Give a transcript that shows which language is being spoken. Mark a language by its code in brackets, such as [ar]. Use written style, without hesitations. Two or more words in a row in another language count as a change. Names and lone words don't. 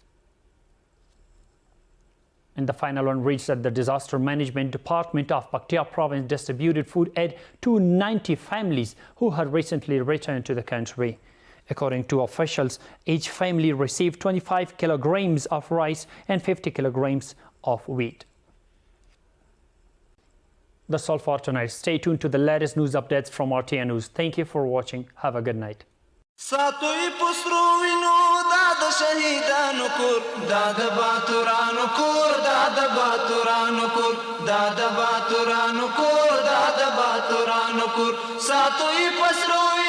[en] And the final one reached that the Disaster Management Department of Paktia Province distributed food aid to 90 families who had recently returned to the country. According to officials, each family received 25 kilograms of rice and 50 kilograms of wheat. That's all for tonight. Stay tuned to the latest news updates from RTA News. Thank you for watching. Have a good night. [ps] ساتوی پسرو وینو دا د شهیدانو کور دا د باتورانو کور دا د باتورانو کور دا د باتورانو کور دا د باتورانو کور ساتوی پسرو